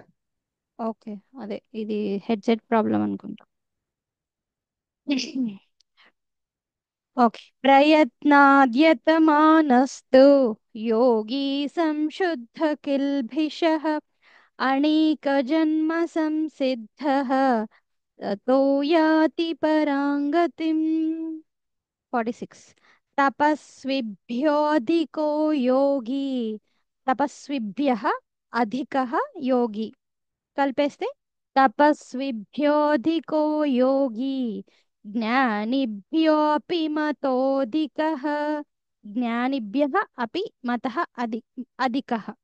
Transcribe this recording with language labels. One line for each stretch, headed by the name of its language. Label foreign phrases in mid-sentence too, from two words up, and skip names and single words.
Telugu: ఓకే అదే ఇది
English: headset problem
Telugu: అనుకుంటా ఓకే
Sanskrit: ప్రయత్నాద్యతమానస్తు యోగి సంశుద్ధకిల్భిషः అనేకజన్మసంసిద్ధः ततो याति परां गतिम् 46 तपस्विभ्योऽधिको योगी तपस्विभ्यः अधिकः योगी कल्पेस्ते तपस्विभ्योऽधिको योगी ज्ञानिभ्योऽपि मतोऽधिकः ज्ञानिभ्यः अपि मतः अधिकः